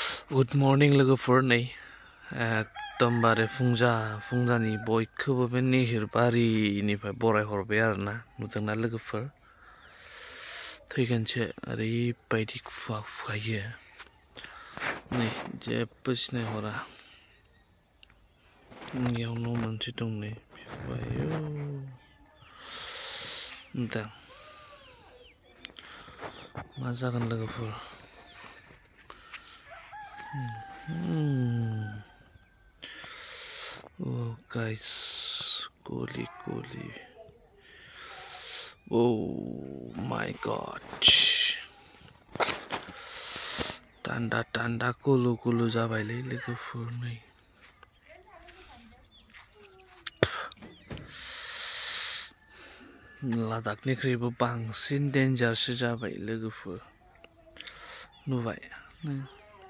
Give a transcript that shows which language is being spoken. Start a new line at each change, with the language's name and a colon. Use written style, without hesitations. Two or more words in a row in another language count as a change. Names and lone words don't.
English: Good morning
Bodo: लोगोफोर नै एकदमबारे फुंजानि बयखौबो बे निहिरबारिनिफ्राय बरायहरबाय आरोना नुदोंना लोगोफोर थैगोनसो ओरैबायदि खुवा खुखायो नै जेबो सिनायहरा इयाव न' मोनसे दं नै आयौ दा मा जागोन लोगोफोर
English: Oh guys,
Bodo: Goli.
English: Oh my god.
Bodo: Tanda kulu जाबायलै लोगोफोर नै लादाखनिख्रुइबो बांसिन डेन्जारसो जाबाय लोगोफोर नुबाय